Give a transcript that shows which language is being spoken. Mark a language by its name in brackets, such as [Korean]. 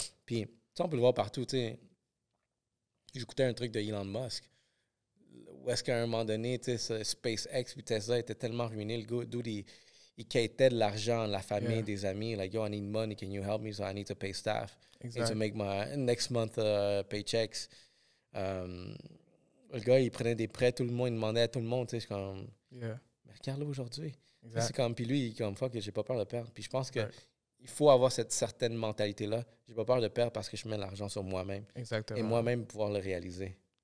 [French] Puis, ça, on peut le voir partout, tu sais. J'écoutais un truc de Elon Musk. Où est-ce qu'à un moment donné, tu sais, SpaceX puis Tesla était tellement ruiné. Le dude, il quittait de l'argent, la famille, des amis. [English] Like, yo, I need money. Can you help me? So I need to pay staff. I need to make my next month paychecks. [French] Le gars, il prenait des prêts. Tout le monde, il demandait à tout le monde. Tu sais, c'est comme... Mais regarde-le aujourd'hui. C'est comme... Puis lui, il est comme, fuck, j'ai pas peur de perdre. Puis je pense que... Il faut avoir cette certaine mentalité-là. J'ai pas peur de perdre parce que je mets l'argent sur moi-même. Exactement. Et moi-même pouvoir le réaliser.